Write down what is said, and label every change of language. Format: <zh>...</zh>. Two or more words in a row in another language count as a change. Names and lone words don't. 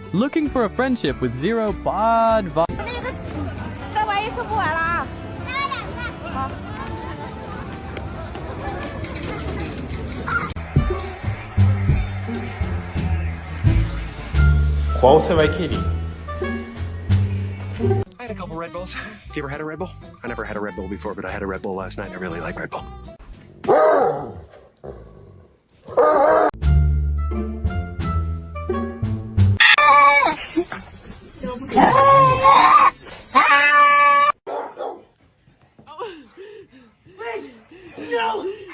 <en>looking for a friendship with zero bad vibes.</en> <zh>再玩一次不玩了。好。</zh> <pt>Qual você vai querer?</pt> <en>I had a couple Red Bulls. You ever had a Red Bull? I never had a Red Bull before, but I had a Red Bull last night. I really like Red Bull. No!</en>